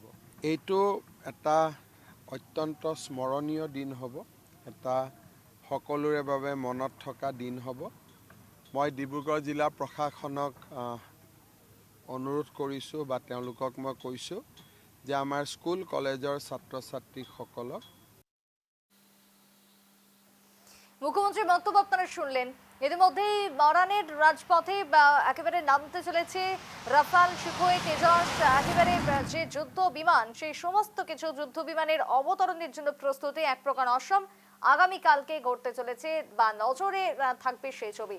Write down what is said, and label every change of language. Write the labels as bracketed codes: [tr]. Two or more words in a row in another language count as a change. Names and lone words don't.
[as] এইটো এটা অত্যন্ত স্মৰণীয় দিন হ'ব, এটা সকলোৰে বাবে মনত থকা দিন হ'ব। মই ডিব্ৰুগড় জিলা প্ৰশাসনক অনুৰোধ কৰিছোঁ বা তেওঁলোকক মই কৈছোঁ যে আমাৰ স্কুল কলেজৰ ছাত্ৰ ছাত্ৰীসকলক। [bn] মুখ্যমন্ত্রীর বক্তব্য আপনারা শুনলেন। ইতিমধ্যেই মরানের রাজপথে একেবারে নামতে চলেছে রাফাল, সুখোই, তেজস, একেবারে যে যুদ্ধ বিমান, সেই সমস্ত কিছু যুদ্ধ বিমানের অবতরণের জন্য প্রস্তুতি এক প্রকার অসম আগামীকালকে গড়তে চলেছে বা নজরে থাকবে সেই ছবি।